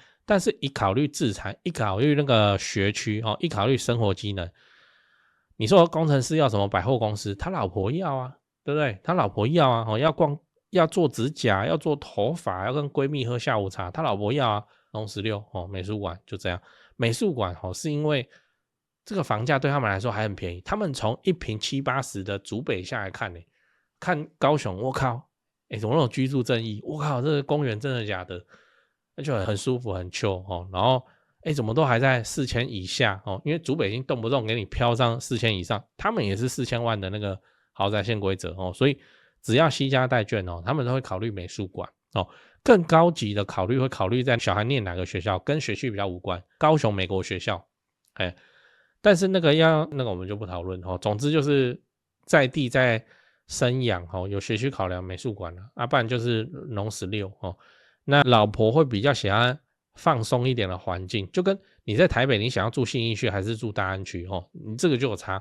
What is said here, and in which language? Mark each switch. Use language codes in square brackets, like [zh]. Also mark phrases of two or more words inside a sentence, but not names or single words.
[zh] 但是一考慮自產，一考慮那個學區一考慮生活機能，你說工程師要什麼百貨公司，他老婆要啊，對不對？他老婆要啊，要逛，要做指甲，要做頭髮，要跟閨蜜喝下午茶，他老婆要啊。農16美術館就這樣，美術館是因為這個房價對他們來說還很便宜，他們從一坪70、80的竹北下來看看高雄，我靠，怎麼那種居住正義？我靠，這個公園真的假的？那就很舒服很 chill 然後怎麼都還在4000以下因為竹北已經動不動給你飄上4000以上，他們也是4000萬的那個豪宅限規則所以只要攜家帶眷他們都會考慮美術館更高級的考慮會考慮在小孩念哪個學校，跟學區比較無關，高雄美國學校但是那個我們就不討論總之就是在地在生養有學區考量美術館不然就是農16那老婆會比較喜歡放鬆一點的環境，就跟你在台北，你想要住信義區還是住大安區你這個就有差。